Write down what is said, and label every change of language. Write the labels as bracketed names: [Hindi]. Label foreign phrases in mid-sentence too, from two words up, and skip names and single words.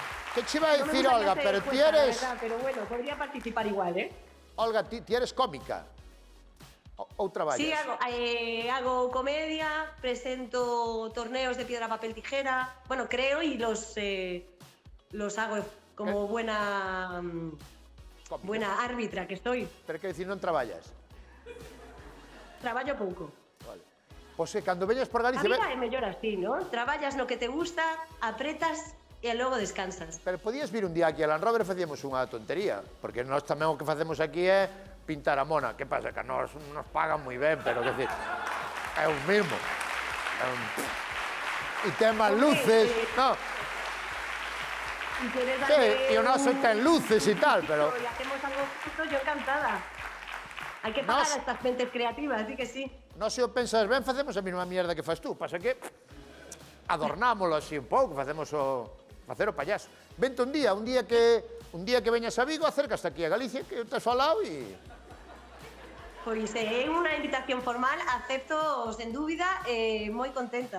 [Galician] Que che vai a [Spanish] No me [Galician] dicir, [Spanish] gustaría [Galician] Olga, [Spanish] hacer [Galician] pero ti [Spanish] encuesta, la [Galician] eres... [Spanish] verdad, pero bueno, podría participar igual, ¿eh? [Galician] Olga, ti eres cómica? Ou traballas? [Spanish] Sí, hago comedia, presento torneos de piedra, papel, tijera. Bueno, creo y los hago como buena árbitra que estoy. [Galician] Pero que dicir, non traballas? Traballo pouco. Vale. Pois cando veñas por A Galicia... vida é mellor así, ¿no? Traballas no que te gusta, apretas e logo descansas. Pero podías vir un día aquí a Land Rover e facíamos unha tontería, porque nós tamén o que facemos aquí é pintar a mona. Que pasa? Que nos pagan moi ben, pero que decir, é un mismo. E ten máis luces, no. [Spanish] Y quieres [Galician] Sí, [Spanish] darle [Galician] e o noso ten luces e tal, pero... [Spanish] Y hacemos algo justo, yo encantada. Hay que pagar a estas mentes creativas, así que sí. [Galician] Nós, se o pensas ben, facemos a mesma mierda que fas tú. Pasa que adornámoslo así un pouco, facemos facer o payaso. Vente un día que veñas a Vigo, acércate aquí a Galicia, que te has falado e... Pois é unha invitación formal, acepto sen dúbida, moi contenta.